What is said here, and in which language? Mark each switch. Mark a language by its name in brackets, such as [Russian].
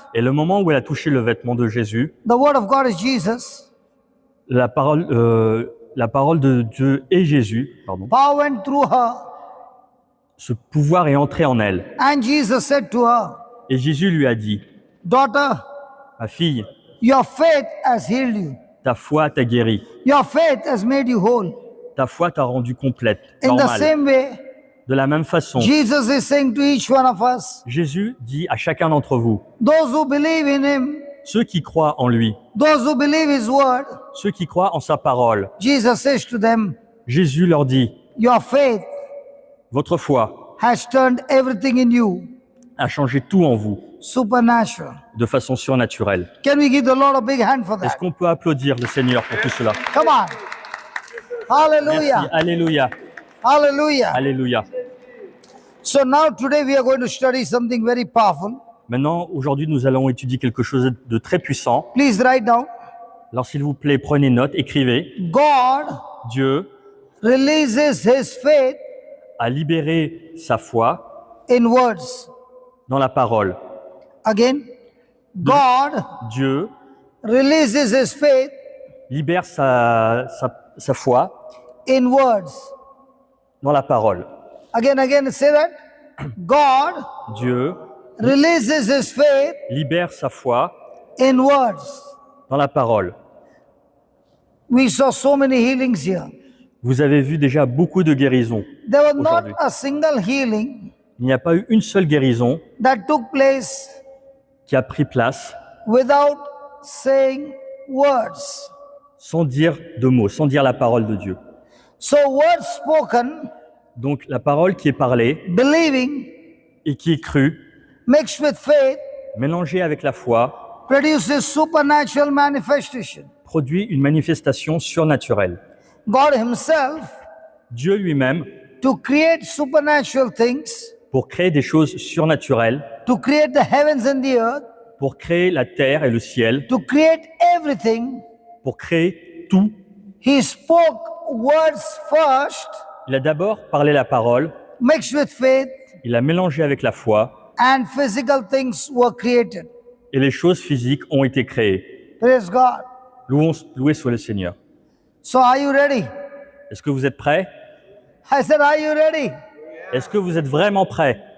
[French] Et le moment où elle a touché le vêtement de Jésus, [English] the word of God is Jesus. [French] la parole de Dieu et Jésus, [English] Power went through her. [French] ce pouvoir est entré en elle. [English] And Jesus said to her, [French] Et Jésus lui a dit, [English] daughter, [French] ma fille, [English] your faith has healed you. [French] ta foi t'a guéri, [English] Your faith has made you whole. [French] ta foi t'a rendue complète, [English] In the [French] normale. [English] same way, [French] De la même façon, [English] Jesus is saying to each one of us, [French] Jésus dit à chacun d'entre vous, [English] those who believe in him, [French] ceux qui croient en lui, [English] those who believe his word, [French] ceux qui croient en sa parole, [English] Jesus says to them, [French] Jésus leur dit, [English] your faith [French] votre foi [English] has turned everything in you [French] a changé tout en vous [English] supernatural. [French] de façon surnaturelle. [English] Can we give the Lord a big hand for [French] Est-ce [English] that? [French] qu'on peut applaudir le Seigneur pour tout cela? [English] Come on. [French] Merci. [English] Hallelujah. [French] Alléluia. [English] Hallelujah. [French] Alléluia. [English] So now today we are going to study something very powerful. [French] Maintenant, aujourd'hui, nous allons étudier quelque chose de très puissant. [English] Please write down. [French] Alors, s'il vous plaît, prenez note, écrivez. [English] God [French] Dieu [English] releases his faith [French] a libéré sa foi [English] in words. [French] dans la parole. [English] Again, God [French] Dieu [English] releases his faith [French] libère sa foi [English] in words. [French] dans la parole. [English] Again, say that. God [French] Dieu [English] releases his faith [French] libère sa foi [English] in words. [French] dans la parole. [English] We saw so many healings here. [French] Vous avez vu déjà beaucoup de guérisons. [English] There was not [French] Aujourd'hui. [English] a single healing [French] Il n'y a pas eu une seule guérison [English] that took place [French] qui a pris place [English] without saying words. [French] sans dire de mots, sans dire la parole de Dieu. [English] So words spoken, [French] Donc la parole qui est parlée [English] believing, [French] et qui est crue, [English] mixed with faith, [French] mélangée avec la foi, [English] produces supernatural manifestation. [French] produit une manifestation surnaturelle. [English] God himself, [French] Dieu lui-même, [English] to create supernatural things, [French] pour créer des choses surnaturelles, [English] to create the heavens and the earth, [French] pour créer la terre et le ciel, [English] to create everything, [French] pour créer tout, [English] he spoke words first, [French] il a d'abord parlé la parole, [English] mixed with faith, [French] il a mélangé avec la foi, [English] and physical things were created. [French] et les choses physiques ont été créées. [English] Praise God. [French] Loué soit le Seigneur. [English] So are you ready? [French] Est-ce que vous êtes prêts? [English] I said, are you ready? [French] Est-ce que vous êtes vraiment prêts?